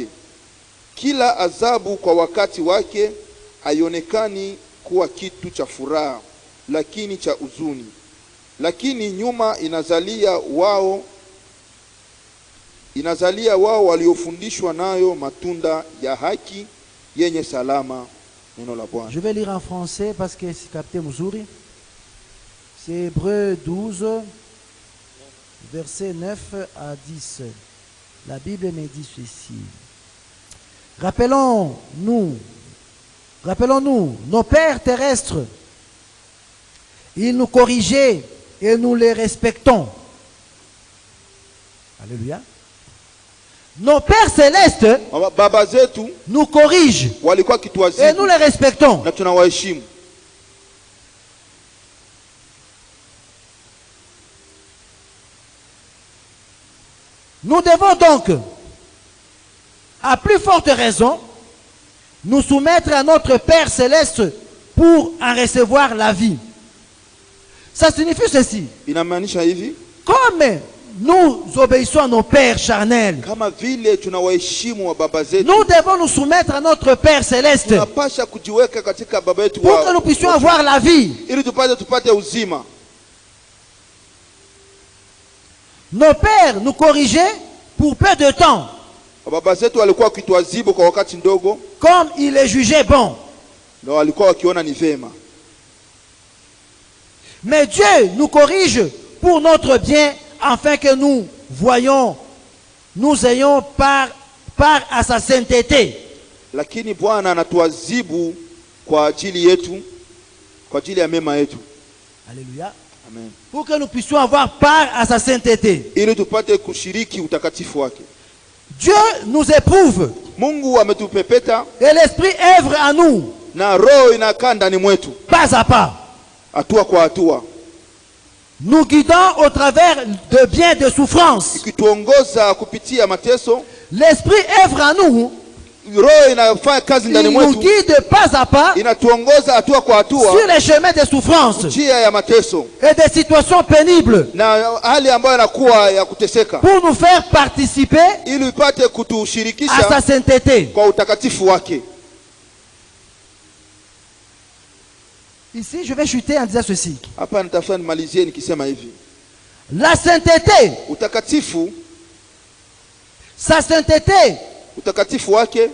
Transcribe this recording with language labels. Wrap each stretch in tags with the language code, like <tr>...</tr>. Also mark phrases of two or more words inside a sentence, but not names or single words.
<sw>Kila adhabu kwa wakati wake haionekani kuwa kitu cha furaha, lakini cha huzuni. Lakini nyuma inazalia wao waliofundishwa nayo matunda ya haki yenye salama. Neno la Bwana.</sw> <fr>Je vais lire en français parce que c'est capté Muzuri. C'est Hébreux 12, versets 9 à 10. La Bible me dit ceci. Rappelons-nous, nos pères terrestres, ils nous corrigeaient et nous les respectons. Alléluia. Nos pères célestes</fr> <sw>baba zetu</sw> <fr>nous corrigent</fr> <sw>walikuwa</sw> <fr>et</fr> <sw>kituadhibu</sw> <fr>nous les respectons.</fr> <sw>na tunawaheshimu.</sw> <fr>Nous devons donc, à plus forte raison, nous soumettre à notre Père céleste pour en recevoir la vie. Ça signifie ceci.</fr> <sw>Inamaanisha hivi,</sw> <fr>Comme nous obéissons à nos pères charnels,</fr> <sw>kama vile tunawaheshimu wa baba zetu,</sw> <fr>nous devons nous soumettre à notre Père céleste</fr> <sw>tunapasha kujiweka katika baba yetu</sw> <fr>pour que nous puissions avoir la vie.</fr> <sw>ili tupate uzima.</sw> <fr>Nos pères nous corrigeaient pour peu de temps,</fr> <sw>Baba zetu walikuwa wakituadhibu kwa wakati ndogo,</sw> <fr>comme ils les jugeaient bon.</fr> <sw>na walikuwa wakiona ni vema.</sw> <fr>Mais Dieu nous corrige pour notre bien, afin que nous voyons, nous ayons part à sa sainteté.</fr> <sw>Lakini Bwana anatuadhibu kwa ajili yetu, kwa ajili ya mema yetu.</sw> <fr>Alléluia. Amen. Pour que nous puissions avoir part à sa sainteté.</fr> <sw>Ili tupate kushiriki utakatifu wake.</sw> <fr>Dieu nous éprouve.</fr> <sw>Mungu ametupepeta.</sw> <fr>Et l'Esprit œuvre à nous.</fr> <sw>Na roho inakaa ndani mwetu.</sw> <fr>Pas à pas.</fr> <sw>Hatua kwa hatua.</sw> <fr>Nous guidons au travers de bien de souffrances.</fr> <sw>Ikituongoza kupitia mateso.</sw> <fr>L'Esprit œuvre à nous.</fr> <sw>Roho inafanya kazi ndani mwetu.</sw> <fr>Il nous guide pas à pas.</fr> <sw>Inatuongoza hatua kwa hatua.</sw> <fr>Sur les chemins de souffrance.</fr> <sw>Njia ya mateso.</sw> <fr>Et des situations pénibles.</fr> <sw>Na hali ambayo inakuwa ya kuteseka.</sw> <fr>Pour nous faire participer.</fr> <sw>Ili ipate kutushirikisha</sw> <fr>à sa sainteté.</fr> <sw>Kwa utakatifu wake.</sw> <fr>Ici, je vais chuter en disant ceci.</fr> <sw>Hapa nitafanya nimalizie nikisema hivi.</sw> <fr>La sainteté.</fr> <sw>Utakatifu.</sw> <fr>Sa sainteté.</fr> <sw>Utakatifu wake.</sw>